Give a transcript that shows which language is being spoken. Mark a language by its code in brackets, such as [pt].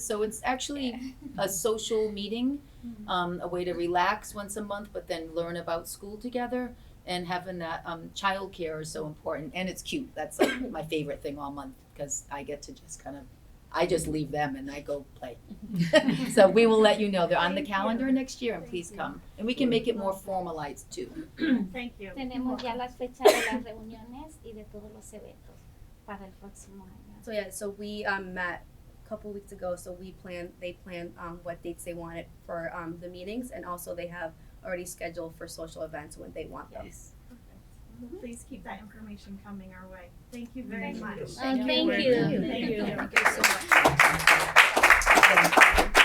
[en] So it's actually a social meeting, a way to relax once a month, but then learn about school together. And having that childcare is so important, and it's cute. That's like my favorite thing all month because I get to just kind of I just leave them and I go play. So we will let you know. They're on the calendar next year, and please come. And we can make it more formalized too. Thank you. [es] Tenemos ya las fechas de las reuniones y de todos los eventos para el próximo año. [en] So yeah, so we met a couple weeks ago. So they planned what dates they wanted for the meetings, and also they have already scheduled for social events when they want them. Yes. Perfect. Please keep that information coming our way. Thank you very much. Thank you. Thank you. Thank you so much.